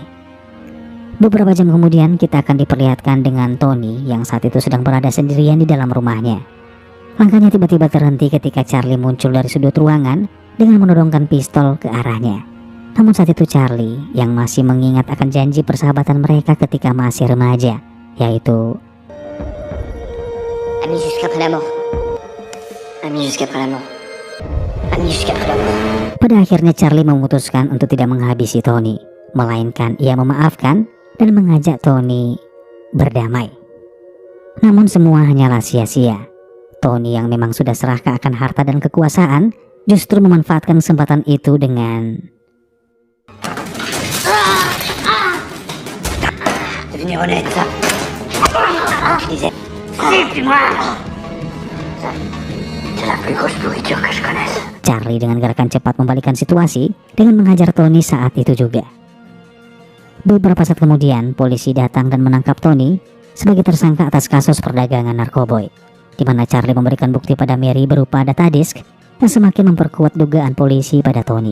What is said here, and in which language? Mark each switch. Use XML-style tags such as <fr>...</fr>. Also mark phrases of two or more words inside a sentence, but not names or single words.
<id>Beberapa jam kemudian kita akan diperlihatkan dengan Tony yang saat itu sedang berada sendirian di dalam rumahnya. Langkahnya tiba-tiba terhenti ketika Charlie muncul dari sudut ruangan dengan menodongkan pistol ke arahnya. Namun saat itu Charlie yang masih mengingat akan janji persahabatan mereka ketika masih remaja, yaitu</id> <fr>Amis jusqu'après la mort. Amis jusqu'après la mort. Amis jusqu'après la mort.</fr> <id>pada akhirnya Charlie memutuskan untuk tidak menghabisi Tony, melainkan ia memaafkan dan mengajak Tony berdamai. Namun semua hanyalah sia-sia. Tony yang memang sudah serakah akan harta dan kekuasaan justru memanfaatkan kesempatan itu dengan</id> <fr>Devenir honnête. Je disais, suis-moi. C'est la plus grosse pourriture que je connaisse.</fr> <id>Charlie dengan gerakan cepat membalikkan situasi dengan menghajar Tony saat itu juga. Beberapa saat kemudian polisi datang dan menangkap Tony sebagai tersangka atas kasus perdagangan narkoboy, di mana Charlie memberikan bukti pada Mary berupa data disk yang semakin memperkuat dugaan polisi pada Tony.</id>